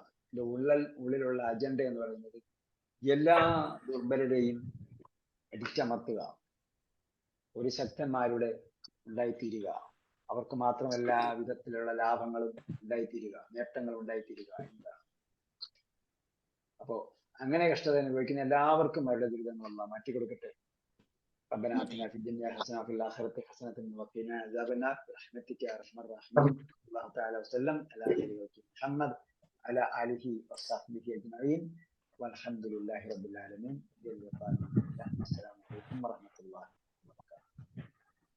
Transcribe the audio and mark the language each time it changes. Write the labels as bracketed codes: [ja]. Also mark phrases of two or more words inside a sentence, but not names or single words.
[ml] ഇതിന്റെ ഉള്ളിലുള്ള അജണ്ട എന്ന് പറയുന്നത് എല്ലാ ദുർബലരെയും അടിച്ചമർത്തുക, ഒരു ശക്തന്മാരുടെ ഉണ്ടായിത്തീരുക, അവർക്ക് മാത്രം എല്ലാ വിധത്തിലുള്ള ലാഭങ്ങളും ഉണ്ടായിത്തീരുക, നേട്ടങ്ങളും ഉണ്ടായിത്തീരുക എന്നതാണ്. അപ്പോ അങ്ങനെ കഷ്ടത അനുഭവിക്കുന്ന എല്ലാവർക്കും അവരുടെ ദുരിതങ്ങളെല്ലാം മാറ്റി കൊടുക്കട്ടെ. [ar] ربنا آتنا في الدنيا حسنة وفي الآخرة حسنة وقنا عذاب النار برحمتك يا أرحم الراحمين. الله تعالى وسلم على خير محمد على آله وصحبه أجمعين والحمد لله رب العالمين. السلام عليكم ورحمة الله وبركاته.